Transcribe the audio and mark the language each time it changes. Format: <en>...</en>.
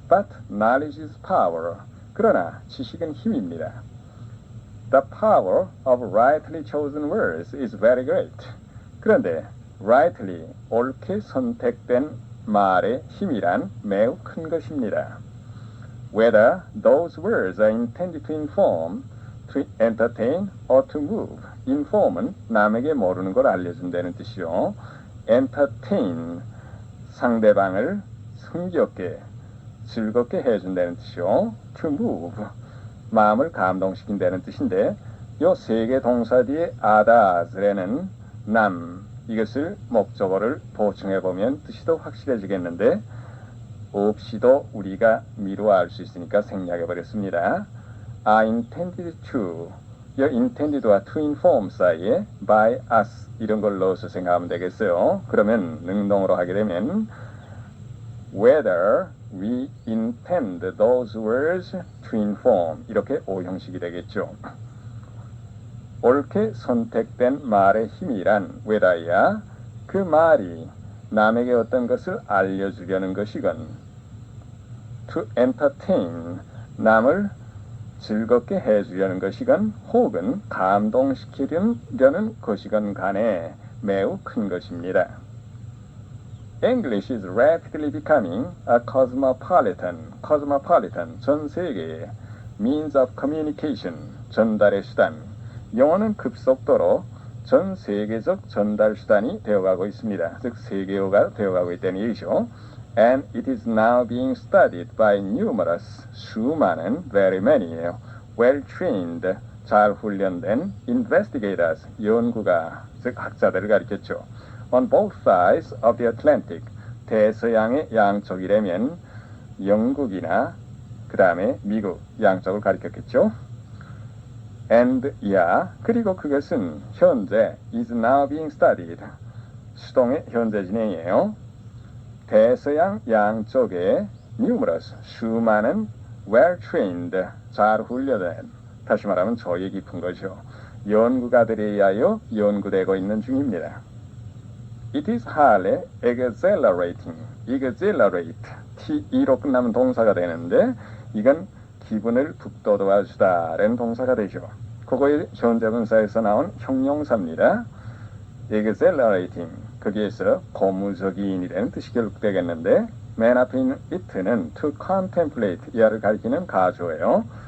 <en>But knowledge is power.</en> <ko>그러나 지식은 힘입니다.</ko> <en>The power of rightly chosen words is very great.</en> <ko>그런데 rightly, 옳게 선택된 말의 힘이란 매우 큰 것입니다.</ko> <en>Whether those words are intended to inform, to entertain, or to move.</en> <ko>inform은 남에게 모르는 걸 알려준다는 뜻이요. entertain, 상대방을 흥겹게, 즐겁게 해준다는 뜻이요. to move, 마음을 감동시킨다는 뜻인데 요 세 개 동사 뒤에 아다즈라는 남, 이것을 목적어를 보충해보면 뜻이 더 확실해지겠는데 없이도 우리가 미루어 알 수 있으니까 생략해버렸습니다.</ko> <en>I intended to,</en> <ko>이 intended와 to inform 사이에 by us 이런 걸 넣어서 생각하면 되겠어요. 그러면 능동으로 하게 되면</ko> <en>whether we intend those words to inform</en> <ko>이렇게 오형식이 되겠죠. 옳게 선택된 말의 힘이란 whether야 그 말이 남에게 어떤 것을 알려주려는 것이건</ko> <en>to entertain,</en> <ko>남을 즐겁게 해주려는 것이건 혹은 감동시키려는 것이건 간에 매우 큰 것입니다.</ko> <en>English is rapidly becoming a cosmopolitan,</en> <ko>전 세계의</ko> <en>means of communication,</en> <ko>전달의 수단. 영어는 급속도로 전 세계적 전달 수단이 되어가고 있습니다. 즉 세계어가 되어가고 있다는 얘기죠.</ko> <en>And it is now being studied by numerous,</en> <ko>수많은,</ko> <en>very many예요.</en> <ko>well-trained, 잘 훈련된 investigators, 연구가, 즉 학자들을 가리켰죠.</ko> <en>On both sides of the Atlantic,</en> <ko>대서양의 양쪽이라면 영국이나 그 다음에 미국 양쪽을 가리켰겠죠. And 그리고 그것은 현재</ko> <en>is now being studied,</en> <ko>수동의 현재 진행이에요. 대서양 양쪽에 numerous, 수많은 well-trained, 잘 훈련된, 다시 말하면 조예 깊은 거죠. 연구가들에 의하여 연구되고 있는 중입니다.</ko> <en>It is highly exhilarating, exhilarate,</en> <ko>T-E로 끝나면 동사가 되는데 이건 기분을 북돋워 주다라는 동사가 되죠. 그거의 현재분사에서 나온 형용사입니다. exhilarating, 거기에서 고무적인이라는 뜻이 결국되겠는데 맨 앞에 있는 it는</ko> <en>to contemplate,</en> <ko>이하를 가리키는 가조예요.</ko>